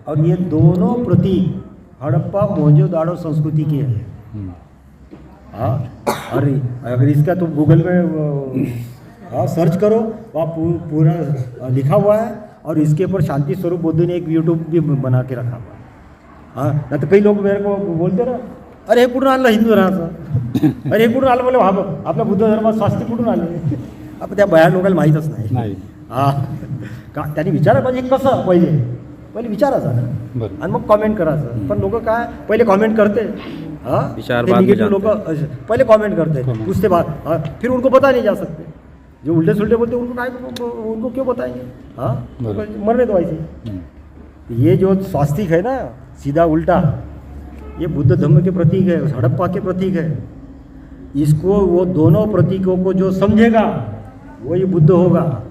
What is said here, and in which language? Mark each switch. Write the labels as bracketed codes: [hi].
[hi] और ये दोनों प्रतीक हड़प्पा मोहनजोदाड़ो संस्कृति के हैं। हम्म, हाँ, अगर इसका तुम गूगल में हाँ सर्च करो, वहाँ पूरा लिखा हुआ है। और इसके ऊपर शांति स्वरूप बुद्ध ने एक यूट्यूब भी बना के रखा हुआ है। हाँ, ना तो कई लोग मेरे को बोलते ना, [mr] अरे हे कुठून आणलं हिंदू धर्माचं, अरे हे कुठून आलं, बोले हा आपल्या बुद्ध धर्मात स्वास्तिक कुठून आले? आपण त्या बाहेर लोकांना माहीतच नाही. नाही हा, का त्यांनी विचारायला पाहिजे कसं, पहिले विचारायचं बरं. आणि मग कॉमेंट करायचं. पण लोक काय पहिले कॉमेंट करते, हाँ [hi] विचार बाद में निगेटिव जानते लोग पहले कमेंट करते हैं, [en] comment. [hi] पूछते बात, हाँ, फिर उनको बता नहीं जा सकते. जो उल्टे सुल्टे बोलते हैं उनको क्यों बताएंगे? हाँ, बराबर. मरने दो ऐसे. हम्म, ये जो स्वास्तिक है ना, सीधा उल्टा, ये बुद्ध धर्म के प्रतीक है, हड़प्पा के प्रतीक है. इसको वो दोनों प्रतीकों को जो समझेगा वही बुद्ध होगा.